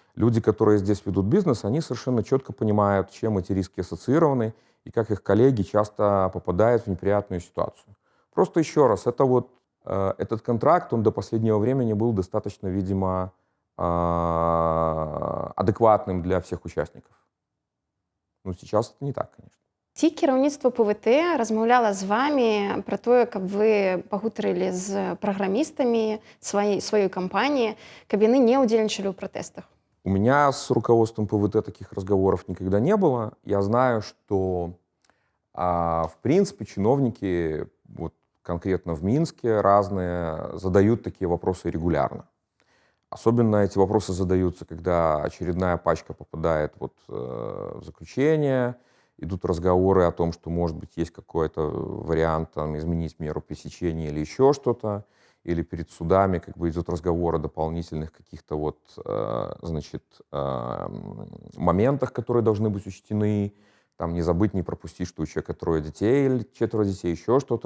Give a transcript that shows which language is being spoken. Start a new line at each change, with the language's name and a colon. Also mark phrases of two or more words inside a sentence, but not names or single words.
Russian: Люди, которые здесь ведут бизнес, они совершенно четко понимают, чем эти риски ассоциированы и как их коллеги часто попадают в неприятную ситуацию. Просто еще раз, этот контракт, он до последнего времени был достаточно, видимо, адекватным для всех участников. Но сейчас это не так, конечно.
Belarusian: Ці кіраўніцтва ПВТ размаўляла з вами пра тое, каб вы пагутарылі з праграмістамі сваёй кампаніі, каб яны не ўдзельнічалі ў пратэстах?
Russian: У меня с руководством ПВТ таких разговоров никогда не было. Я знаю, что, в принципе, чиновники, вот конкретно в Минске, разные, задают такие вопросы регулярно. Особенно эти вопросы задаются, когда очередная пачка попадает в заключение, идут разговоры о том, что, может быть, есть какой-то вариант изменить меру пресечения или еще что-то, или перед судами идет разговор о дополнительных каких-то моментах, которые должны быть учтены, там не забыть, не пропустить, что у человека 3 детей или 4 детей, еще что-то.